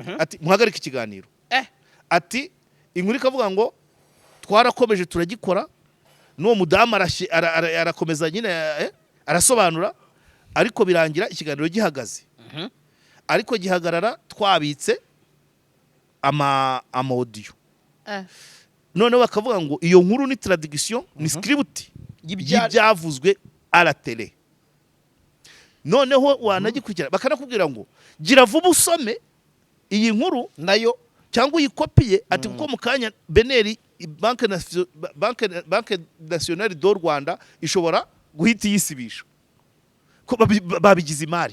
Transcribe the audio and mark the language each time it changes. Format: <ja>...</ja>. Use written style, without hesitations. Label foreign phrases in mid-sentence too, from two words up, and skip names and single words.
<rw>ati muhagarika ikiganiro. Ati inkuru ikavuga ngo twarakomeje turagikora, n'uwo mudamu arakomeza nyine arasobanura, ariko birangira ikiganiro gihagaze. Ariko gihagarara twabitse ama audio. Noneho bakavuga ngo iyo nkuru ni traduction, ni script y'ibyavuzwe</rw> <fr>à la télé.</fr> <rw>Noneho wanagikurikira bakanakubwira ngo gira vuba usome iyi nkuru nayo cyangwa uyikopiye, ati kuko mukanya Beneri Banque Nationale d'U Rwanda ishobora guhita yisibisha ko babigize imari.</rw>